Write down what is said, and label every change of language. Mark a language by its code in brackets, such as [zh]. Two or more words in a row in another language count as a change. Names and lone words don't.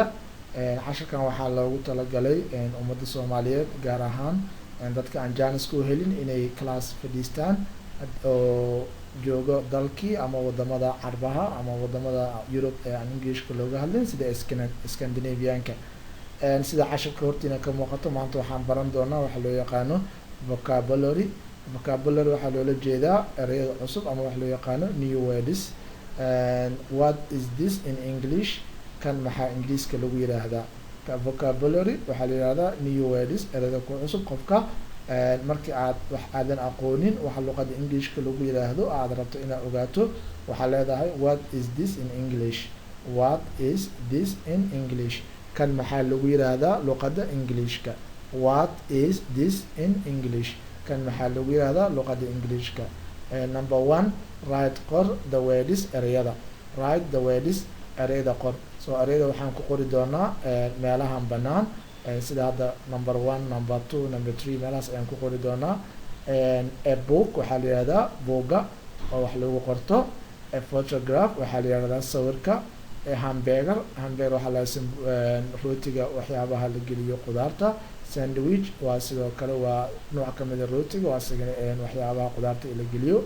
[so] Cashirkan waxaa loogu talagalay ummadda Soomaaliyeed gaar ahaan dadka aan jaanis ku helin inay class fadhiistaan oo joogo dalkii ama wadamada Carbaha ama wadamada Europe ee aan Englishka looga hadlin sida Scandinavian-ka. sida cashirka hortiina ka muuqato maanta waxaan baran doonaa waxa loo yaqaano vocabulary waxaa loola jeedaa ereyada cusub ama wax loo yaqaano [en] new words. What is this in English? [so] kan maxaa Ingiriiska lagu yiraahdaa? Vocabulary waxaa la yiraahdaa [en] new words [so] ereyada ku cusub qofka markii aad wax aadan aqoonin waxa luqadda Englishka lagu yiraahdo aad rabto inaad ogaato waxaa leedahay [en] what is this in English? What is this in English? [so] kan maxaa lagu yiraahdaa luqadda Englishka? [en] What is this in English? [so] kan maxaa lagu yiraahdaa luqadda Englishka? [en] Number 1 write qor the words ereyada. Write the words ereyada qor. [so] So ereyada waxaan ku qori doonaa meelahan banaan sida hadda number 1 number 2 number 3 meelahaas ayaan ku qori doonaa. [en] A book [so] waxaa la yiraahdaa buugga oo wax lagu qorto. [en] A photograph [so] waxaa la yiraahdaa sawirka. Hamburger waxaa la rootiga waxyaabaha la geliyo qudaarta. Sandwich waa sidoo kale waa nooc ka mid ah rootiga waa isagana waxyaabaha qudaarta la geliyo.